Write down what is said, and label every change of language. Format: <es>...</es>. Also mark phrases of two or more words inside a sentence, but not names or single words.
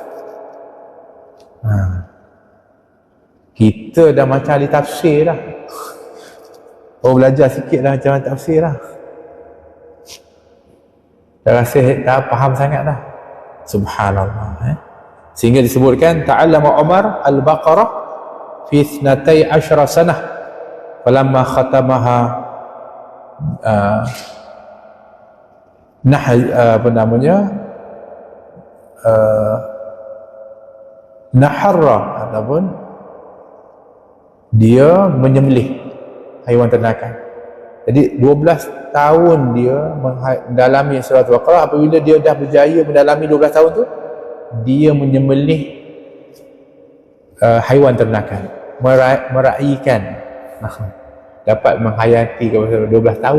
<ms>Kita dah macam ahli tafsir dah. Belajar sikit dah macam tafsir dah. Dah rasa dah faham sangat dah.</ms> <ar>سبحان الله.</ar> <ms>Sehingga disebutkan</ms> <ar>تعلم عمر البقرة في 12 سنة فلما ختمها نحر,</ar> <ms>ataupun dia menyembelih haiwan ternakan. Jadi 12 tahun dia mendalami surah Al-Baqarah. Apabila dia dah berjaya mendalami 12 tahun tu, dia menyembelih haiwan ternakan, meraihkan, dapat menghayati kepada 12 tahun.</ms>